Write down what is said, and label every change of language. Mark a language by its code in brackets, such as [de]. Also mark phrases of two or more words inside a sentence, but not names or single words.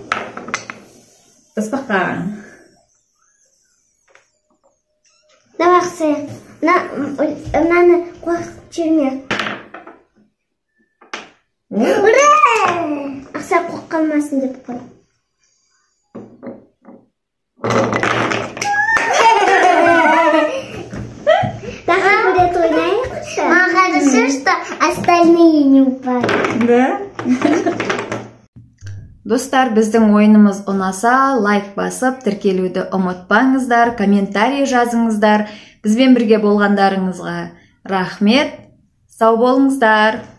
[kk] Тасбақа. Давай, Ақсия. Мынаны қорқып жүрме. Ура! Ақсия қорқып қалмасын деп қой. [ru] Что остальные не упали. Да? [kk] Достар, біздің ойынымыз ұнаса, лайк басып, тіркелуді ұмытпаңыздар, комментарий жазыңыздар. Бізбен бірге болғандарыңызға рахмет. Сау болыңыздар.